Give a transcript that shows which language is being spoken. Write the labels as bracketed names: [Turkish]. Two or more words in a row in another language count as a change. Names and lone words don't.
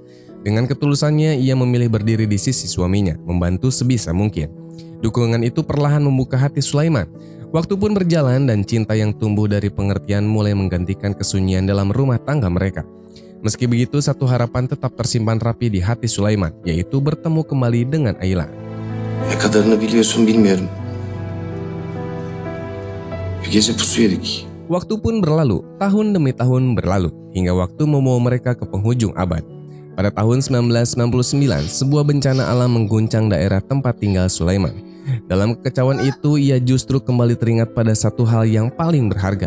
[Indonesian] Dengan ketulusannya, ia memilih berdiri di sisi suaminya, membantu sebisa mungkin. Dukungan itu perlahan membuka hati Sulaiman. Waktu pun berjalan dan cinta yang tumbuh dari pengertian mulai menggantikan kesunyian dalam rumah tangga mereka. Meski begitu, satu harapan tetap tersimpan rapi di hati Sulaiman, yaitu bertemu kembali dengan Ayla. [Turkish] Ne kadarını biliyorsun bilmiyorum. Bir gece pusu yedik. [Indonesian] Waktu pun berlalu, tahun demi tahun berlalu, hingga waktu membawa mereka ke penghujung abad. Pada tahun 1999, sebuah bencana alam mengguncang daerah tempat tinggal Sulaiman. Dalam kekacauan itu, ia justru kembali teringat pada satu hal yang paling berharga.